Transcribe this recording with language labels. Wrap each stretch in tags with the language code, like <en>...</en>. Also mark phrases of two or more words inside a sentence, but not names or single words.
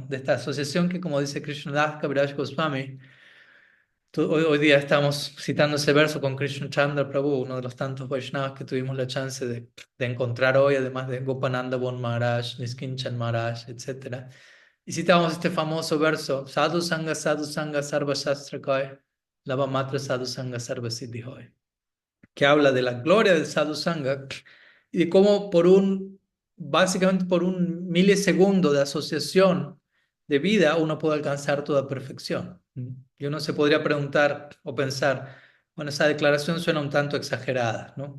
<es>De esta asociación que, como dice Krishnadas Kaviraj Goswami, hoy día estamos citando ese verso con Krishna Chandra Prabhu, uno de los tantos Vaishnavas que tuvimos la chance de encontrar hoy, además de Gopananda Bon Maharaj, Niskinchan Maharaj, etc. Y citamos este famoso verso,</es> <bn>সাধু সঙ্গ সর্ব শাস্ত্র কয় লব মাত্র সাধু সঙ্গ সর্ব সিদ্ধি হয়,</bn> <es>que habla de la gloria del</es> <bn>সাধু সঙ্গ</bn> <es>y de cómo básicamente por un milisegundo de asociación de vida uno puede alcanzar toda perfección. Y uno se podría preguntar o pensar, bueno, esa declaración suena un tanto exagerada, ¿no?</es>